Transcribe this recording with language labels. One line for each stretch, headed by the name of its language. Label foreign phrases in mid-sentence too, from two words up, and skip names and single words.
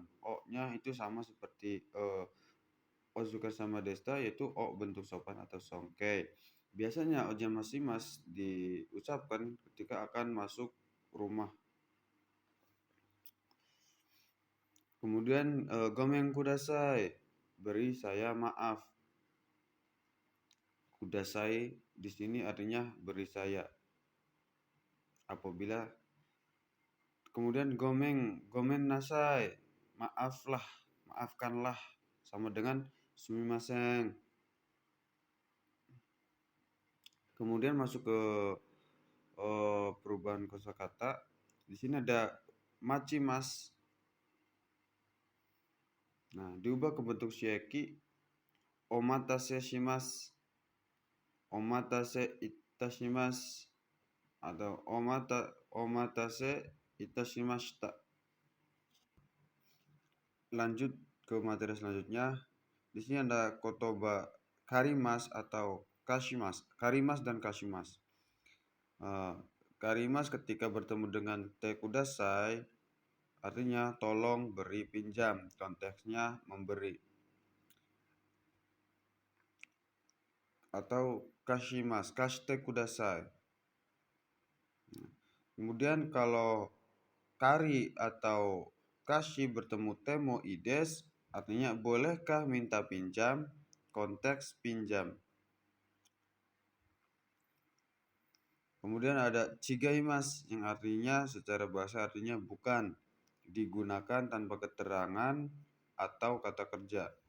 Indonesian: O-nya itu sama seperti
Japanese: お疲れ様でした,
Indonesian: yaitu o bentuk sopan atau songkei. Biasanya ojamasimas diucapkan ketika akan masuk rumah. Kemudian
Japanese: ごめんください,
Indonesian: beri saya maaf. Kudasai di sini artinya beri saya. Apabila kemudian
Japanese: ごめんなさい,
Indonesian: maaflah, maafkanlah, sama dengan sumimasen. Kemudian masuk ke perubahan kosakata. Di sini ada machimas. Nah, diubah ke bentuk shieki,
Japanese: お待たせします、お待たせいたします,
Indonesian: atau
Japanese: お待たせいたしました.
Indonesian: Lanjut ke materi selanjutnya. Di sini ada
Japanese: 言葉 借ります
Indonesian: atau kashimas. Karimas dan kashimas. Karimas ketika bertemu dengan
Japanese: てください
Indonesian: artinya tolong, beri, pinjam. Konteksnya memberi. Atau kashimas,
Japanese: 貸してください.
Indonesian: Kemudian kalau kari atau kashi bertemu
Japanese: てもいいです,
Indonesian: artinya bolehkah minta pinjam, konteks pinjam. Kemudian ada chigaimas yang artinya secara bahasa artinya bukan, digunakan tanpa keterangan atau kata kerja.